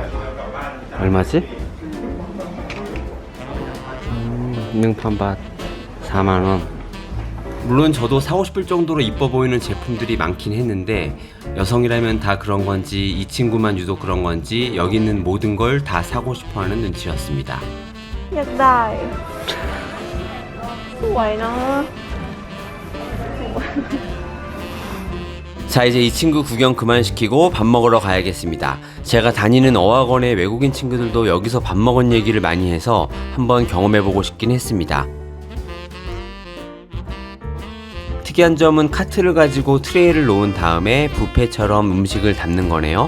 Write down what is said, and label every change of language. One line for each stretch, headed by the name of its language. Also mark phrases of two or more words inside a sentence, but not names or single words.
Korean: 얼마지? 능판밭 4만원. 물론 저도 사고 싶을 정도로 이뻐 보이는 제품들이 많긴 했는데 여성이라면 다 그런 건지 이 친구만 유독 그런 건지 여기 있는 모든 걸 다 사고 싶어 하는 눈치였습니다.
Thai: อยากได้สวยเนาะ
Korean: 자, 이제 이 친구 구경 그만시키고 밥 먹으러 가야겠습니다. 제가 다니는 어학원의 외국인 친구들도 여기서 밥 먹은 얘기를 많이 해서 한번 경험해보고 싶긴 했습니다. 특이한 점은 카트를 가지고 트레이를 놓은 다음에 뷔페처럼 음식을 담는 거네요.